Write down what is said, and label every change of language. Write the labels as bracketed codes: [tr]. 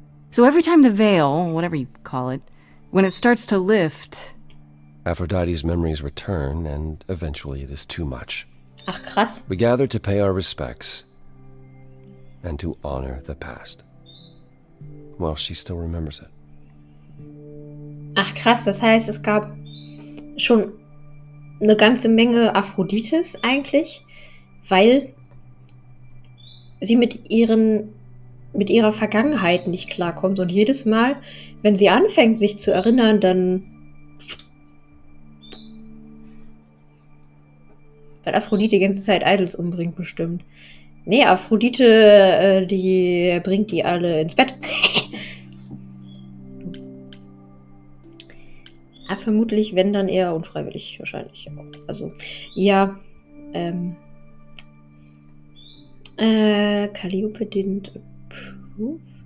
[en] So every time the veil, whatever you call it, when it starts to lift... Aphrodite's memories return, and eventually it is too much. [de] Ach, krass. [en] We gather to pay our respects and to honor the past. Well, she still remembers it. [de] Ach, krass. Das heißt, es gab schon eine ganze Menge Aphrodites eigentlich, weil sie mit ihrer Vergangenheit nicht klarkommt. Und jedes Mal, wenn sie anfängt, sich zu erinnern, dann... Weil Aphrodite die ganze Zeit Idols umbringt, bestimmt. Nee, Aphrodite, die bringt die alle ins Bett. Ja, vermutlich, wenn dann eher unfreiwillig, wahrscheinlich. Also, ja, [en] Calliope didn't approve.